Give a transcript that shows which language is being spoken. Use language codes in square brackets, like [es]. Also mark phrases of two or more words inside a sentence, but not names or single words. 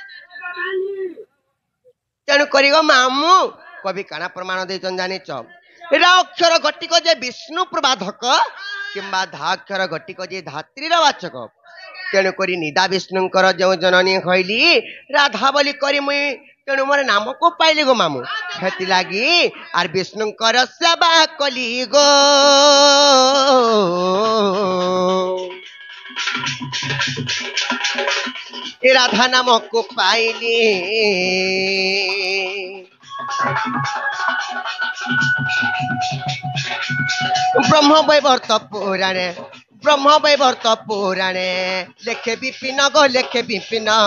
[or] ତେଣୁ କରି ଗୋ ମାମୁଁ କବି କାଣା ପ୍ରମାଣ ଦେଇଛନ୍ ଜାଣିଛ ରା ଅକ୍ଷର ଘଟିକ ଯେ ବିଷ୍ଣୁ ପ୍ରବାଧକ କିମ୍ବା ଧା ଅକ୍ଷର ଘଟିକ ଯେ ଧାତ୍ରୀର ବାଚକ ତେଣୁ କରି ନିଦା ବିଷ୍ଣୁଙ୍କର ଯେଉଁ ଜନନୀ କହିଲି ରାଧା ବୋଲି କରି ମୁଇଁ ତେଣୁ ମୋର ନାମକୁ ପାଇଲି ଗୋ ମାମୁଁ ସେଥିଲାଗି ଆର୍ ବିଷ୍ଣୁଙ୍କର ସେବା କଲି ଗୋ ରାଧା ନାମକ ପାଇଲି ବ୍ରହ୍ମବୈବର୍ତ୍ତ ପୁରାଣେ ଲେଖେ ବିପିନ ଗୋ ଲେଖେ ବିପିନ